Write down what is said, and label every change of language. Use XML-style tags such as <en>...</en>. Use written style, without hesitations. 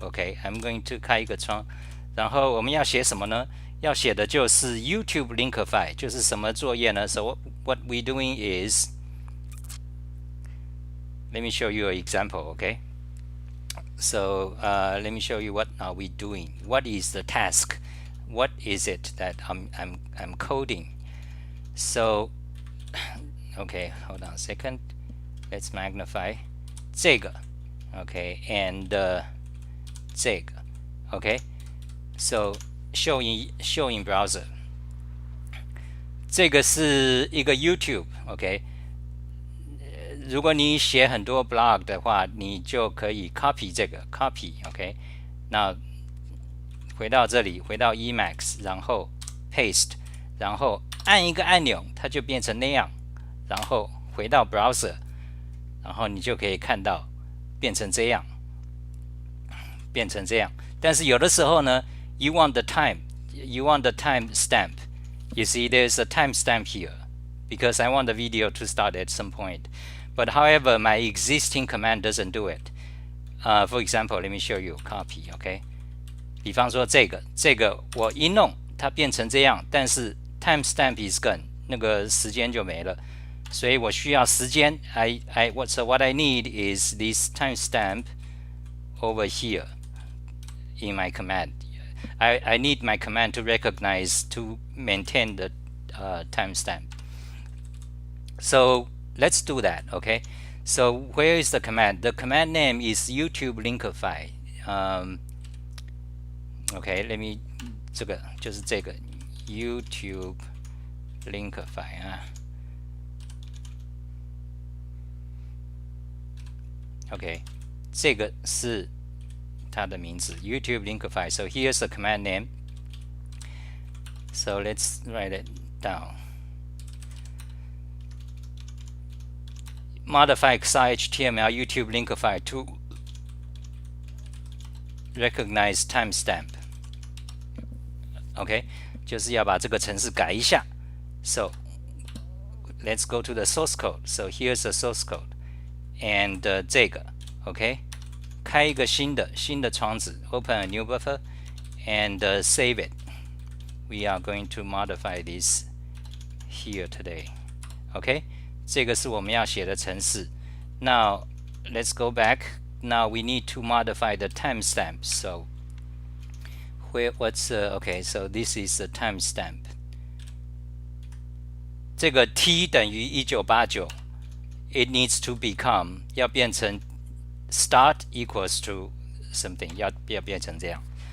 <en>OK, I'm going to</en> <zh>开一个窗，然后我们要写什么呢？要写的就是 YouTube linkify， 就是什么作业呢？</zh> <en>So what we're doing is, let me show you an example. Okay, So let me show you what are we doing. What is the task? What is it that I'm coding? So okay, hold on a second. Let's magnify</en> <zh>这个</zh> <en>okay and 这个 okay. So show in browser.</en> <zh>这个是一个 YouTube OK。如果你写很多 blog 的话，你就可以 copy 这个 copy OK。那回到这里，回到 emacs， 然后 paste， 然后按一个按钮，它就变成那样。然后回到 browser， 然后你就可以看到变成这样，变成这样。但是有的时候呢</zh> <en>，you want the time stamp. You see, there's a timestamp here because I want the video to start at some point. But however, my existing command doesn't do it. For example, let me show you copy, OK?</en> <zh>比方说这个我一弄它变成这样，但是</zh> <en>timestamp is gone，</en> <zh>那个时间就没了，所以我需要时间。</zh> <en>So what I need is this timestamp over here in my command. I need my command to recognize to maintain the timestamp. So let's do that, okay? So where is the command? The command name is YouTube linkify. Okay, let me</en> <zh>这个就是这个 YouTube linkify 啊。 OK， 这个是它的名字 YouTube linkify.</zh> <en>So here's the command name. So let's write it down. Modify XHTML YouTube linkify to recognize timestamp.</en> <zh>OK， 就是要把这个程式改一下。</zh> <en>So let's go to the source code. So here's the source code. And</en> <zh>这个</zh> <en>OK，</en> <zh>开一个新的窗子</zh> <en>，Open a new buffer and save it. We are going to modify this here today.</en> <zh>OK， 这个是我们要写的程式。</zh> <en>Now let's go back. Now we need to modify the timestamp. So okay? So this is the timestamp.</en> <zh>这个 T 等于1989。</zh> <en>It needs to become</en> <zh>要变成</zh> <en>start equals to something</en> <zh>要变成这样。</zh>